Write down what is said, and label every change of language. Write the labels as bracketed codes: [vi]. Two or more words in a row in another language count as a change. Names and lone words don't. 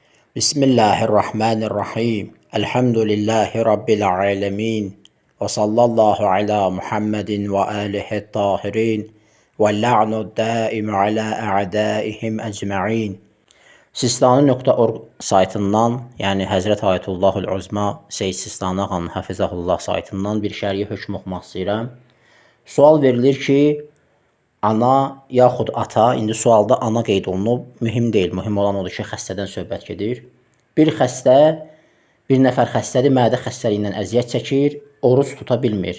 [ar] بسم الله الرحمن الرحيم. الحمد لله رب العالمين. وصلى الله على محمد وآله الطاهرين. واللعن الدائم على أعدائهم أجمعين. [az] Sistani.org saytından, yəni Həzrət Ayətullahul Uzma Seyyid Sistani Ağanın Həfizəhullah saytından bir şərhi hökm oxumaq istəyirəm. Sual verilir ki, ana yaxud ata, indi sualda ana qeyd olunub, mühim deyil. Mühim olan odur ki, xəstədən söhbət gedir. Bir nəfər xəstədir, mədə xəstəliyindən əziyyət çəkir, oruç tuta bilmir.